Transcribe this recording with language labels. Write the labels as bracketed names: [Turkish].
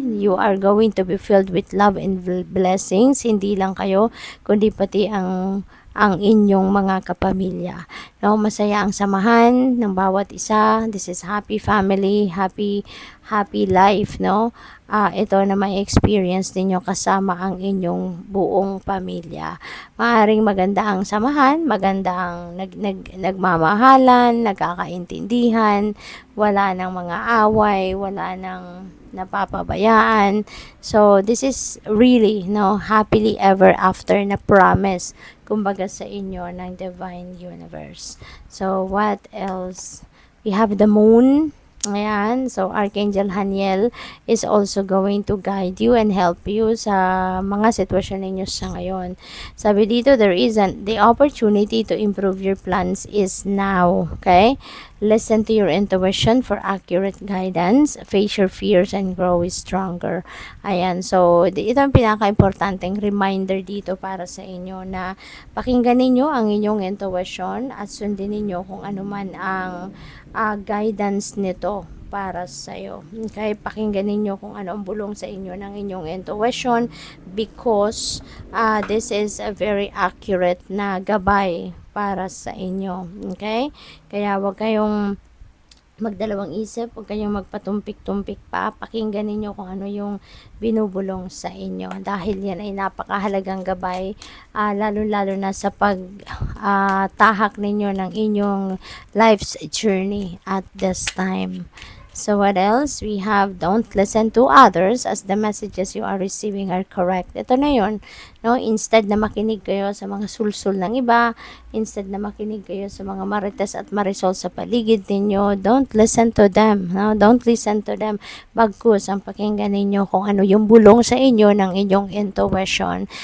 [English] You are going to be filled with love and blessings. [Filipino] Hindi lang kayo, kundi pati ang inyong mga kapamilya, no? Masaya ang samahan ng bawat isa. [English] This is happy family, happy life, no? [Filipino] Ito na may experience ninyo kasama ang inyong buong pamilya. Maaring maganda ang samahan, maganda ang nagmamahalan, nagkakaintindihan, wala nang mga away, wala nang [English] napapabayaan. So, this is really, happily ever after na promise, kumbaga sa inyo ng Divine Universe. So, what else? We have the moon. Ayan, so Archangel Haniel is also going to guide you and help you sa mga sitwasyon ninyo sa ngayon. Sabi dito, the opportunity to improve your plans is now. Okay? Listen to your intuition for accurate guidance. Face your fears and grow stronger. [Filipino] Ayan, so ito ang pinaka-importanteng reminder dito para sa inyo na pakinggan ninyo ang inyong intuition at sundin ninyo kung ano man ang guidance nito para sa iyo. Okay, pakinggan ninyo kung ano ang bulong sa inyo ng inyong intuition because this is a very accurate na gabay para sa inyo. Okay? Kaya wag kayong magdalawang isip, huwag kayong magpatumpik-tumpik pa. Pakinggan ninyo kung ano yung binubulong sa inyo. Dahil yan ay napakahalagang gabay, lalo-lalo na sa pagtahak ninyo ng inyong life's journey at this time. So what else? [English] We have don't listen to others as the messages you are receiving are correct. [Filipino] Ito na yun. No? Instead na makinig kayo sa mga sulsul ng iba, instead na makinig kayo sa mga marites at marisol sa paligid ninyo, don't listen to them. No? Don't listen to them. Bagkus ang pakinggan ninyo kung ano yung bulong sa inyo ng inyong intuition.